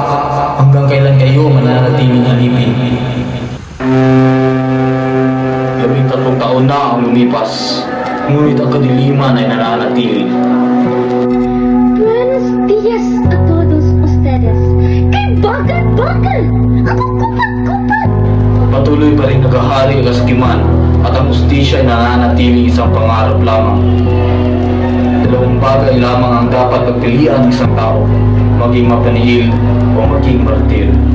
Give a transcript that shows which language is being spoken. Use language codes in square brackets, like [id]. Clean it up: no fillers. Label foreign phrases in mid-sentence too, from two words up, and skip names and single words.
[tl] Hanggang kailan kayo mananatiling alipin? 13 taon na ang lumipas, ngunit ang kadiliman ay nananatili. [es] Buenos días a todos ustedes. [tl] ¡Qué bagal-bagal! Ako kupad-kupad! Patuloy pa rin naghahari ang kasakiman at ang hustisya ay nananatiling isang pangarap lamang. Dalawang bagay lamang ang dapat pagpilian ng isang tao, maging mapanihil o maging martir.